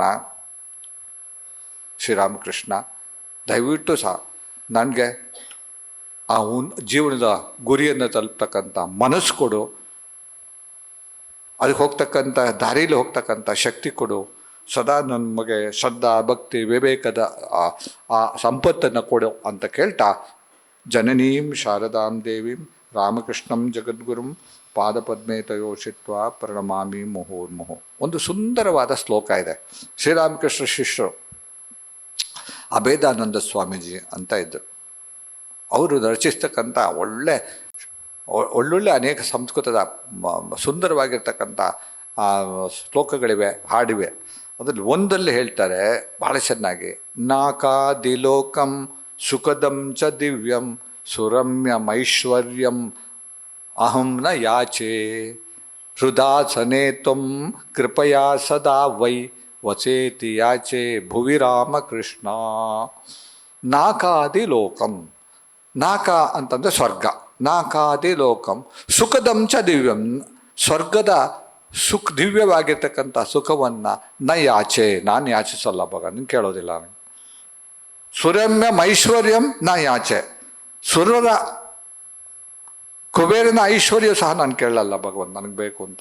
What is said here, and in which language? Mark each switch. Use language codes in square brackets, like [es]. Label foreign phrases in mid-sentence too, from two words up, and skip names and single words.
[kn] ಶ್ರೀರಾಮಕೃಷ್ಣ, ದಯವಿಟ್ಟು ಸಹ ನನಗೆ ಆ ಜೀವನದ ಗುರಿಯನ್ನು ತಲುಪ್ತಕ್ಕಂಥ ಮನಸ್ಸು ಕೊಡು, ಅದಕ್ಕೆ ಹೋಗ್ತಕ್ಕಂಥ ದಾರಿಯಲ್ಲಿ ಹೋಗ್ತಕ್ಕಂಥ ಶಕ್ತಿ ಕೊಡು. ಸದಾ ನಮಗೆ ಶ್ರದ್ಧಾ, ಭಕ್ತಿ, ವಿವೇಕದ ಆ ಸಂಪತ್ತನ್ನು ಕೊಡು ಅಂತ ಕೇಳ್ತಾ, [sa] ಜನನೀಂ ಶಾರದಾಂ ದೇವೀಂ ರಾಮಕೃಷ್ಣಂ ಜಗದ್ಗುರುಂ ಪಾದಪದ್ಮೇ ತಯೋಷಿತ್ವ ಪ್ರಣಮಾಮಿ ಮುಹುರ್ಮುಹು. [kn] ಒಂದು ಸುಂದರವಾದ ಶ್ಲೋಕ ಇದೆ. ಶ್ರೀರಾಮಕೃಷ್ಣ ಶಿಷ್ಯರು ಅಭೇದಾನಂದ ಸ್ವಾಮೀಜಿ ಅಂತ ಇದ್ದರು. ಅವರು ರಚಿಸ್ತಕ್ಕಂಥ ಒಳ್ಳೊಳ್ಳೆ ಅನೇಕ ಸಂಸ್ಕೃತದ ಸುಂದರವಾಗಿರ್ತಕ್ಕಂಥ ಶ್ಲೋಕಗಳಿವೆ, ಹಾಡಿವೆ. ಅದರಲ್ಲಿ ಒಂದಲ್ಲಿ ಹೇಳ್ತಾರೆ ಭಾಳ ಚೆನ್ನಾಗಿ, [sa] ನಾಕಾದಿಲೋಕಂ ಸುಖದಂ ಚ ದಿವ್ಯಂ ಸುರಮ್ಯಮೈಶ್ವರ್ಯಂ ಅಹಂ ನ ಯಾಚೆ ಹೃದಾಸನೆ ತ್ವಂ ಕೃಪಯಾ ಸದಾ ವೈ ವಸೇತಿ ಯಾಚೆ ಭುವಿ ರಾಮಕೃಷ್ಣ. ನಾಕಾದಿಲೋಕಂ, [kn] ನಾಕ ಅಂತಂದರೆ ಸ್ವರ್ಗ, [sa] ನಾಕಾದಿ ಲೋಕಂ ಸುಖದಂ ಚ ದಿವ್ಯಂ, [kn] ಸ್ವರ್ಗದ ದಿವ್ಯವಾಗಿರ್ತಕ್ಕಂಥ ಸುಖವನ್ನು [sa] ನ ಯಾಚೆ, [kn] ನಾನು ಯಾಚಿಸಲ್ಲ ನಿಂಗೆ ಕೇಳೋದಿಲ್ಲ. [sa] ಸುರಮ್ಯಂ ಐಶ್ವರ್ಯಂ ನ ಯಾಚೆ, [kn] ಸುರರ ಕುಬೇರನ ಐಶ್ವರ್ಯ ಸಹ ನಾನು ಕೇಳಲ್ಲ ಭಗವಂತ, ನನಗೆ ಬೇಕು ಅಂತ.